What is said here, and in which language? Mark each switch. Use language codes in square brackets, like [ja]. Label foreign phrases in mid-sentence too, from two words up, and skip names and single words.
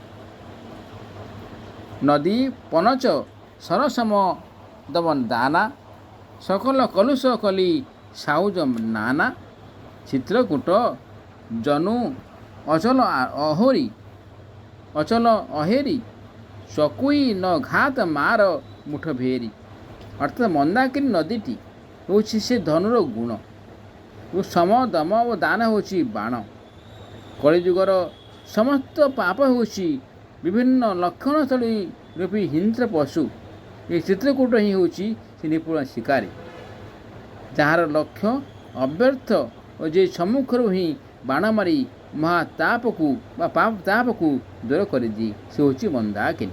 [awa] नदी पनच सरसम दमन दाना सकल कलुष कली साउज नाना चित्रकूट जनु अचल अहेरी चकुई न घात मार ମୁଠ ଭେରି। [or] ଅର୍ଥାତ୍ ମନ୍ଦାକିନୀ ନଦୀଟି ହେଉଛି ସେ ଧନୁର ଗୁଣ ଓ ସମ ଦମ ଓ ଦାନ ହେଉଛି ବାଣ। କଳିଯୁଗର ସମସ୍ତ ପାପ ହେଉଛି ବିଭିନ୍ନ ଲକ୍ଷଣସ୍ଥଳୀ ରୂପୀ ହିଂସ୍ର ପଶୁ। ଏହି ଚିତ୍ରକୂଟ ହିଁ ହେଉଛି ସେ ନିପୁଣ ଶିକାରୀ, ଯାହାର ଲକ୍ଷ୍ୟ ଅବ୍ୟର୍ଥ ଓ ଯେ ସମ୍ମୁଖରୁ ହିଁ ବାଣ ମାରି ମହାତାପକୁ ବା ତାପକୁ ଦୂର କରିଦିଏ, ସେ ହେଉଛି ମନ୍ଦାକିନୀ।